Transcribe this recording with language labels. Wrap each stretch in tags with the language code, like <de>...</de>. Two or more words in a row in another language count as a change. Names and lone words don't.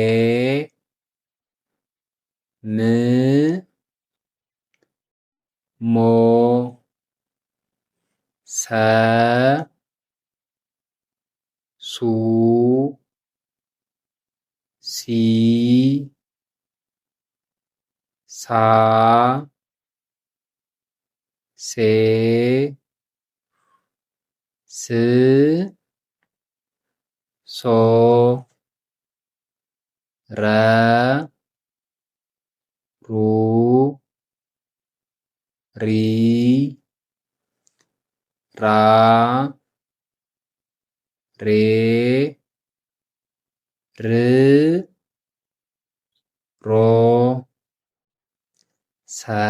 <am>ም ሞ ሰ ሱ ሲ ሳ ሴ ስ ሶ ረ ሩ ሪ ራ ሬ ር ሮ ሰ</am>